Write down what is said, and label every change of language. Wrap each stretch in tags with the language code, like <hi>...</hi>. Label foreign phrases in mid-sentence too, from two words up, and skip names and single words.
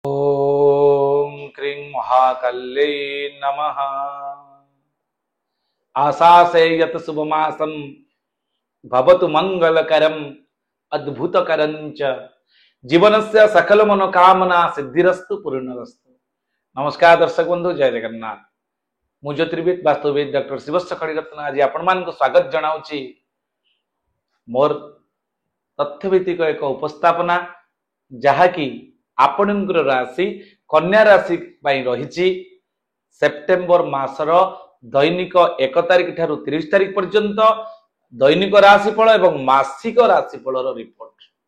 <sa>ओम क्रीं महाकल्यै नमः। आशासे यत शुभमासं भवतु मंगलकरम अद्भुतकरं च जीवनस्य सकल मनोकामना सिद्धिरस्तु पूर्णरस्तु।</sa> <or>ନମସ୍କାର ଦର୍ଶକ ବନ୍ଧୁ, ଜୟ ଜଗନ୍ନାଥ। ମୁଁ ଜ୍ୟୋତିର୍ବିଦ ବାସ୍ତୁବିଦ ଡକ୍ଟର ଶିବସ୍ୱ ଖଡ଼ୀରତ୍ନ ଆଜି ଆପଣ ମାନଙ୍କ ସ୍ୱାଗତ ଜଣାଉଛି ମୋର ତଥ୍ୟଭିତ୍ତିକ ଏକ ଉପସ୍ଥାପନା ଯହିଁକି ଆପଣଙ୍କର ରାଶି କନ୍ୟା ରାଶି ରହି ସେପ୍ଟେମ୍ବର ମାସର ଦୈନିକ 1 ତାରିଖ ଠାରୁ 30 ତାରିଖ ପର୍ଯ୍ୟନ୍ତ ଦୈନିକ ରାଶିଫଳ ଏବଂ ମାସିକ ରାଶିଫଳ ରିପୋର୍ଟ।</or>